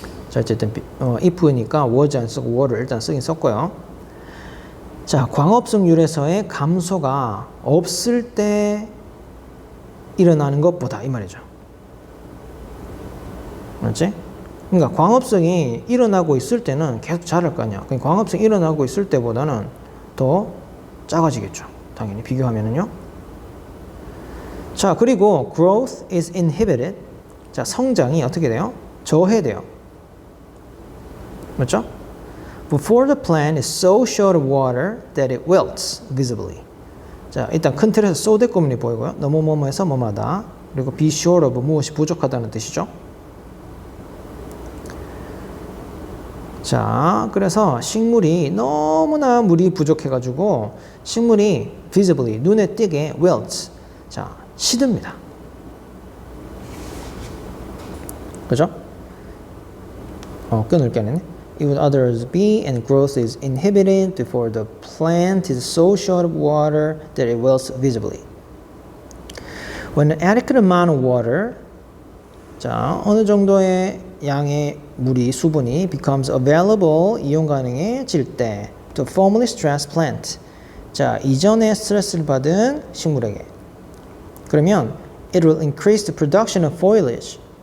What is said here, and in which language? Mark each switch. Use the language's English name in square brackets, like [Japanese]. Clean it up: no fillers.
[Korean] 자, 어쨌든 if니까 was 안 쓰고 were를 일단 쓰긴 썼고요. 자, 광합성률에서의 감소가 없을 때 일어나는 것보다 이 말이죠. 맞지? 그러니까 광합성이 일어나고 있을 때는 계속 자랄 거 아니야. 그러니까 광합성이 일어나고 있을 때보다는 더 작아지겠죠. 당연히 비교하면은요. 자, 그리고 [English] growth is inhibited. [Korean] 자, 성장이 어떻게 돼요? 저해돼요. 맞죠? [English] Before the plant is so short of water that it wilts visibly. [Korean] 자, 일단 큰 틀에서 so 대꾸문이 보이고요. 너무 뭐뭐해서 뭐마다. 그리고 be short of 무엇이 부족하다는 뜻이죠. 자, 그래서 식물이 너무나 물이 부족해가지고 식물이 visibly 눈에 띄게 wilts. 자, 시듭니다. 그죠? 끊을게 아니네. [English] It would others be, and growth is inhibited before the plant is so short of water that it wilts visibly. When an adequate amount of water, [Korean] 자, 어느 정도의 양의 물이 수분이 [English] becomes available [Korean] 이용 가능해질 때 [English] to formally stress plant [Korean] 자, 이전에 스트레스를 받은 식물에게. 그러면 [English] it will increase the production of foliage.